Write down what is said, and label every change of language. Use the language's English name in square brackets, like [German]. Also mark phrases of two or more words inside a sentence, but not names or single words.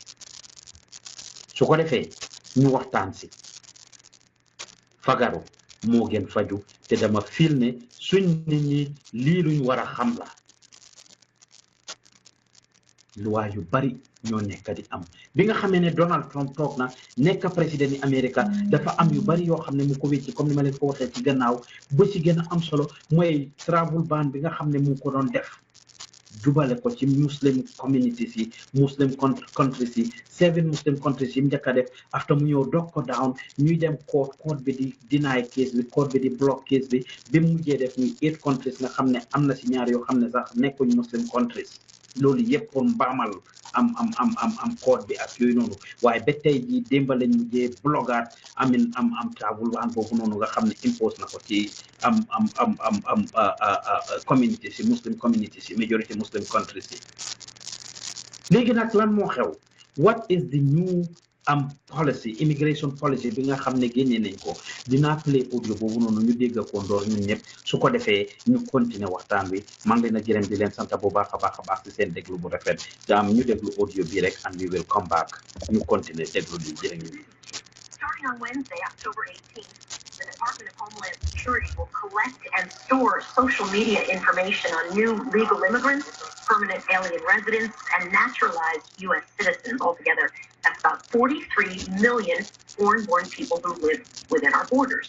[Wolof] si fagaru moo gën faju te dama fil ne suñ nit ñi lii luñ war a xam la luwaa yu bari ñoo nekk di am bi nga xamee ne Donald Trump toog na nekk président ni America dafa am yu bari yoo xam ne mu ko wécci comme ni ma leen ko waxee ci gannaaw ba ci gën a am solo mooy [English] travel ban [Wolof] bi nga xam ne mu ko doon def jubale ko ci [English] muslim communities [Wolof] yi [English] muslim countries [Wolof] yi [English] 7 muslim countries [Wolof] yi mu njëkk a def after mu ñëw dog ko down ñuy dem court bi di [English] deny case [Wolof] bi court bi di [English] block case [Wolof] bi bi mu mujjee def muy 8 countries nga xam ne am na si ñaar yoo xam ne sax nekkuñ [English] muslim countries [Wolof] loolu yëpp pour mbaamal am code bi ak yooyu noonu waaye ba tey jii démba lañ mujjee blogaat am [English] travel ban [Wolof] boobu noonu nga xam ne impose na ko ci community si [English] muslim community [Wolof] si [English] majority muslim countries [Wolof] si léegi nag lan moo xew [English] what is the new policy immigration policy [Wolof] bi nga xam ne génnee nañ ko dinaa [English] play audio [Wolof] boobu noonu ñu dégg ko ndoor ñun ñëpp su ko defee ñu continuer waxtaan wi maa ngi leen a gërëm di leen sant bu baax a baax ci seen déglu bu rafet ñu déglu audio bi rek [English] and we will come back [Wolof] ñu continuer déglu li jërë ngeen. [English] Starting on Wednesday, October 18th, the Department of Homeland Security will collect and store social media information on new legal immigrants, permanent alien residents, and naturalized U.S. citizens. Altogether, that's about 43 million foreign-born people who live within our borders.